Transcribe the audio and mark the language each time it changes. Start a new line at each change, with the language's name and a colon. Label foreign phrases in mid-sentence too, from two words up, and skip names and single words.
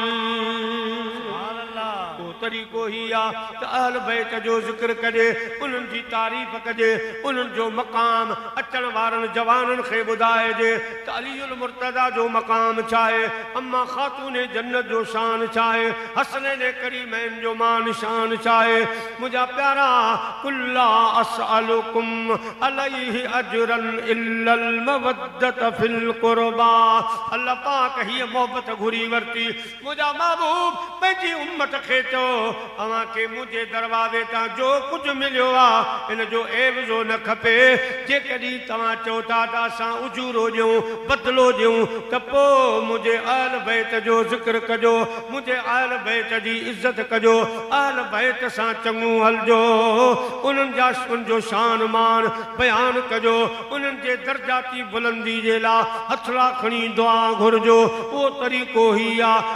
Sindhi: तरीक़ो ही आ त अहल बैत जो ज़िक्र कजे उन्हनि जी तारीफ़ कजे उन्हनि जो मक़ाम अचण वारनि जवाननि खे ॿुधाइजे त अलीउल मुर्तज़ा जो मक़ाम छा आहे अम्मा ख़ातून जन्नत जो शान छा आहे हसनैन करीमैन जो मान शान छा आहे। मुंहिंजा प्यारा
Arabic: قل لا أسألكم عليه أجرا إلا المودة في القربى.
Sindhi: अल्लाह पाक हीअ मोहबत घुरी वरिती मुंहिंजा महबूब पंहिंजी उम्मत खे चओ अव्हां खे मुंहिंजे दरवाज़े तां जो कुझु मिलियो आहे इन जो एवज़ो न खपे जेकॾहिं तव्हां चओ था त असां उजूरो ॾियूं बदिलो ॾियूं त पोइ मुंहिंजे अहल बैत जो ज़िक्र कजो मुंहिंजे अहल बैत जी इज़त कजो अहल बैत सां चङो हलजो उन्हनि जो शान मान बयानु कजो उन्हनि जे दर्जाती बुलंदी जे लाइ हथड़ा खणी दुआ घुरजो उहो तरीक़ो ई आहे।